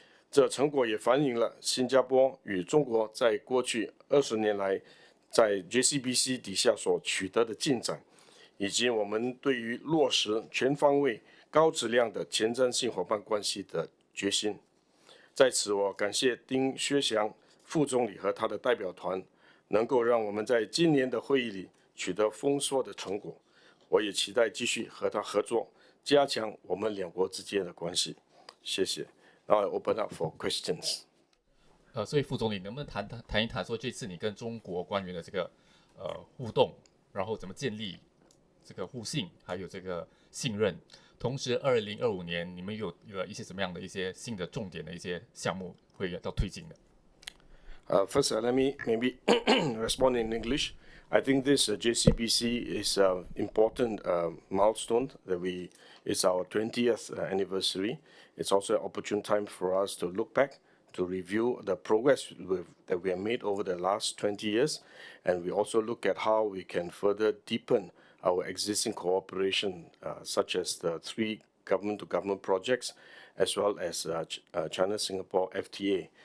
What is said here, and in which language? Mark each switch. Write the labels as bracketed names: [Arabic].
[Chinese] 这成果也反映了新加坡与中国在过去20年来在 JCBC 底下所取得的进展，以及我们对于落实全方位高质量的前瞻性伙伴关系的决心。在此，我感谢丁薛祥副总理和他的代表团，能够让我们在今年的会议里取得丰硕的成果。我也期待继续和他合作，加强我们两国之间的关系。谢谢。 [English] Now I open up for questions. [Chinese] 所以副总理能不能谈一谈说这次你跟中国官员的这个互动，然后怎么建立这个互信，还有这个信任？同时，2025年你们有一些什么样的一些新的重点的一些项目会要推进的 [English] ？First, let me maybe respond in English. I think this JCBC is an important milestone that it's our 20th anniversary. It's also an opportune time for us to look back, to review the progress that we have made over the last 20 years, and we also look at how we can further deepen our existing cooperation, such as the 3 government-to-government projects, as well as China-Singapore FTA.